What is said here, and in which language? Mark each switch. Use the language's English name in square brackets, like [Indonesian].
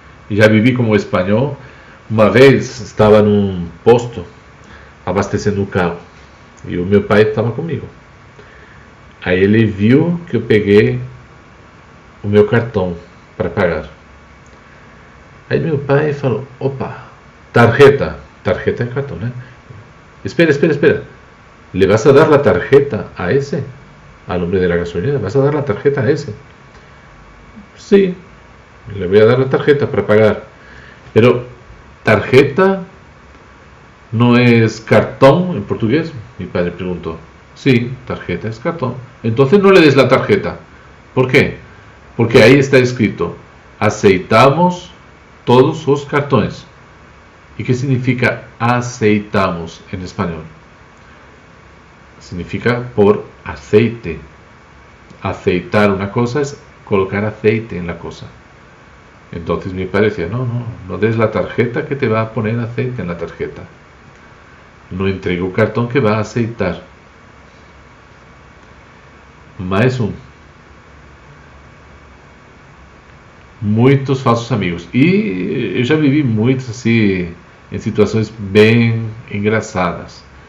[Portuguese] E já vivi como espanhol. Uma vez estava num posto abastecendo o carro. E o meu pai estava comigo. Aí ele viu que eu peguei o meu cartão para pagar. Aí meu pai falou, opa, tarjeta é cartão, né? Espera. [Spanish] ¿Le vas a dar la tarjeta a ese? Al hombre de la gasolina, ¿vas a dar la tarjeta a ese? Sí, le voy a dar la tarjeta para pagar. Pero, ¿tarjeta no es cartón en portugués? Mi padre preguntó. Sí, tarjeta es cartón. Entonces no le des la tarjeta. ¿Por qué? Porque ahí está escrito, [Portuguese] aceitamos todos os cartões. [Spanish] ¿Y qué significa aceitamos en español? Significa por aceite. Aceitar una cosa es colocar aceite en la cosa. Entonces mi padre decía, no des la tarjeta que te va a poner aceite en la tarjeta. [Portuguese] No entregue o cartão que vai aceitar. Mais um. Muitos falsos amigos. E eu já vivi muitos assim, em situações bem engraçadas.